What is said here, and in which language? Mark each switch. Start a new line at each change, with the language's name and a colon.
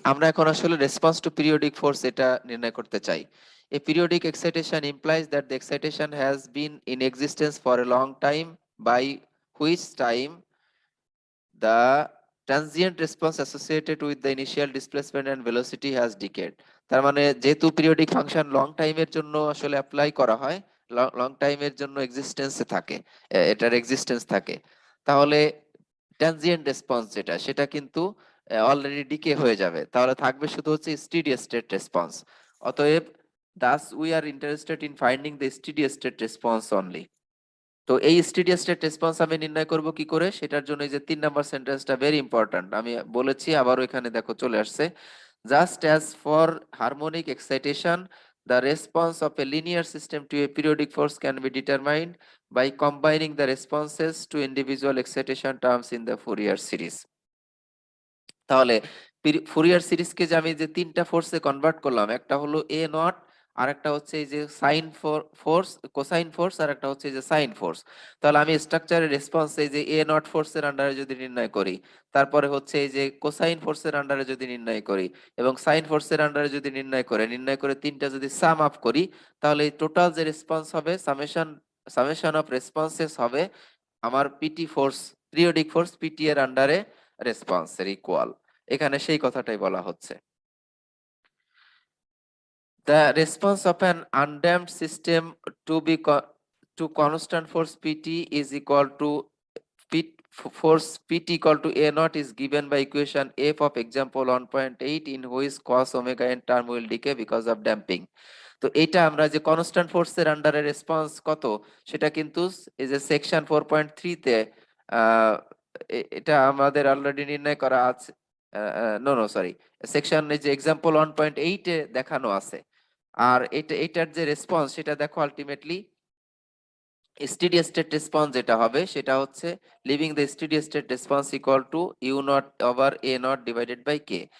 Bangla: আমরা এখন আসলে রেসপন্স টু পিরিয়ডিক ফোর্স এটা নির্ণয় করতে চাই।
English: A periodic excitation implies that the excitation has been in existence for a long time, by which time the transient response associated with the initial displacement and velocity has decayed.
Bangla: তার মানে যেহেতু periodic function long টাইমের জন্য আসলে apply করা হয়, long টাইমের জন্য এক্সিস্টেন্সে থাকে, এটার এক্সিস্টেন্স থাকে, তাহলে ট্রানজিয়েন্ট রেসপন্স যেটা সেটা কিন্তু অলরেডি ডিকে হয়ে যাবে, তাহলে থাকবে শুধু হচ্ছে স্টেডি স্টেট রেসপন্স। অতএব
English: thus we are interested in finding the steady state response only.
Bangla: তো এই স্টেডি স্টেট রেসপন্স আমি নির্ণয় করব কি করে, সেটার জন্য এই যে 3 নাম্বার সেন্টেন্সটা ভেরি ইম্পর্ট্যান্ট, আমি বলেছি আবারও এখানে দেখো চলে আসছে।
English: Just as for harmonic excitation, the response of a linear system to a periodic force can be determined by combining the responses to individual excitation terms in the Fourier series.
Bangla: তাহলে Fourier সিরিজকে যে আমি যে তিনটা ফোর্সে convert করলাম, একটা হলো এ not, আর একটা হচ্ছে এই যে সাইন ফোর্স, কোসাইন ফোর্স, আর একটা হচ্ছে এই যে সাইন ফোর্স। তাহলে আমি স্ট্রাকচারের রেসপন্স এই যে এ নট ফোর্সের আন্ডারে যদি নির্ণয় করি, তারপরে হচ্ছে এই যে কোসাইন ফোর্সের আন্ডারে যদি নির্ণয় করি, এবং সাইন ফোর্সের আন্ডারে যদি নির্ণয় করে তিনটা যদি সাম আপ করি, তাহলে এই টোটাল যে রেসপন্স হবে, সামেশন অফ রেসপন্সেস হবে আমার PT force, periodic force PT এর আন্ডারে রেসপন্সের ইকুয়াল। এখানে সেই কথাটাই বলা হচ্ছে।
English: The response of an undamped system to constant force PT is equal to force PT equal to A naught is given by equation F of example 1.8 in which cos omega n term will decay because of damping.
Bangla: তো এটা আমরা যে constant ফোর্সের আন্ডারে response কত সেটা কিন্তু এই যে সেকশন 4.3 তে আহ, এটা আমাদের অলরেডি নির্ণয় করা আছে। নো নো সরি, সেকশন এই যে এক্সাম্পল 1.8 এ দেখানো আছে। আর এটার যে রেসপন্স সেটা দেখো আলটিমেটলি স্টেডি স্টেট রেসপন্স যেটা হবে সেটা হচ্ছে
English: leaving the steady state response
Bangla: equal to you not over a not divided by K.